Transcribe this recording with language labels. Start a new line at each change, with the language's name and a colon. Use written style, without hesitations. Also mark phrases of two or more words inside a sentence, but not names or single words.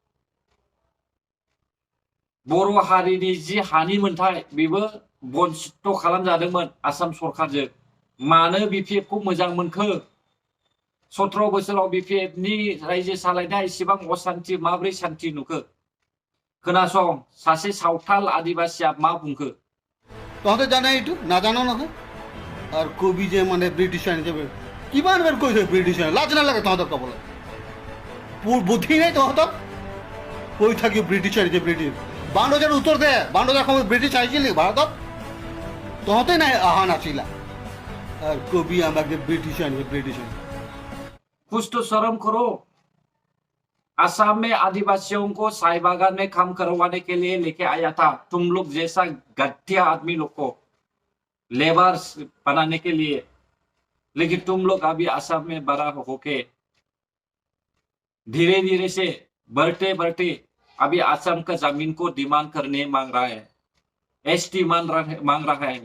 Bodo: बर' हारिनि जि हानि मोनथाय बेबो बन्सित खालामजादोंमोन आसाम सरकारजों। मानो बिपिएफखौ मोजां मोनखो? 17 बोसोराव बिपिएफनि रायजो सालायनाया इसेबां असान्ति माब्रै सान्ति नुखो? खोनासं सासे सावथाल आदिबासिया मा बुंखो।
Assamese: তহঁতে জানে এইটো নাজানো নহয় আৰু কবি যে মানে ব্ৰিটিছাৰ হিচাপে কিমানবাৰ কৈছে ব্ৰিটিছাৰ। লাজ নালাগে তহঁতক ক'বলৈ? বুদ্ধি নাই তহঁতক? কৈ থাকি ব্ৰিটিছাৰ যে ব্ৰিটিছ। 52ৰ উত্তৰ দে, 52ৰ সময়ত ব্ৰিটিছ আহিছিল নেকি ভাৰতত? তহঁতে নাই অহা নাছিলা আর কবি আমাকে ব্রিটিশান ব্রিটিশাन
Hindi: कुछ तो शर्म करो। असम में आदिवासियों को चाय बागान में काम करवाने के लिए लेके आया था, तुम लोग जैसा घटिया आदमी लोग को लेबर बनाने के लिए। लेकिन तुम लोग अभी असम में बड़ा होके धीरे धीरे से बढ़ते बढ़ते अभी असम का जमीन को डिमांड करने मांग रहा है, एसटी मांग रहा है।